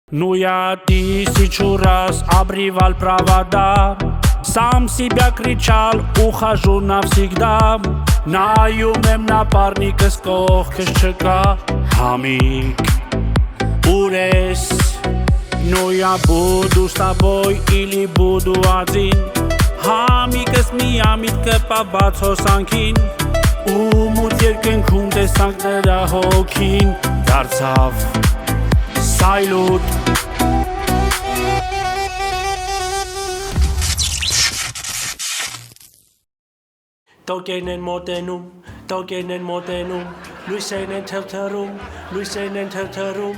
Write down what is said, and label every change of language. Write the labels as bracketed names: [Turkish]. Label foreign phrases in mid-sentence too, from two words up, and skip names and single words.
[Russian] Ну я тысячу раз обрывал провода, сам себя кричал, ухожу навсегда. [Armenian] Նայում եմ նապարնիկս կողքս չկա, համիկ, ուր ես, [Russian] ну я буду с тобой или буду один. [Armenian] Համիկս միամիտ կպաբաց հոսանքին, ու մութ երկնքում տեսանք նրա հոգին, դարձավ սայլուտ. Տոկերն են մոտենում, տոկերն են մոտենում, լույսերն են թրթռում, լույսերն են թրթռում.